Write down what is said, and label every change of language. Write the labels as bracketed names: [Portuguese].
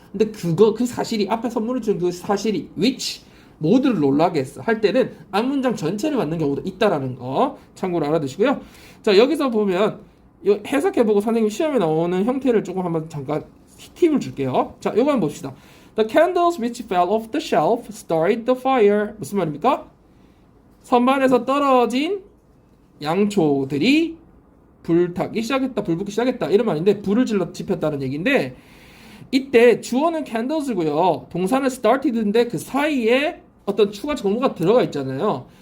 [Korean] 근데 그 사실이 앞에 선물을 준 그 사실이 which 모두를 놀라게 했어 할 때는 앞문장 전체를 받는 경우도 있다라는 거 참고로 알아두시고요. 자, 여기서 보면 해석해보고 선생님 시험에 나오는 형태를 조금 한번 잠깐 팁을 줄게요. 자, 요거 한번 봅시다. [English] The candles which fell off the shelf started the fire. [Korean] 무슨 말입니까? 선반에서 떨어진 양초들이 불타기 시작했다, 불 붙기 시작했다 이런 말인데 불을 질러 지폈다는 얘기인데 이때 주어는 candles고요. 동사는 started인데 그 사이에 어떤 추가 정보가 들어가 있잖아요.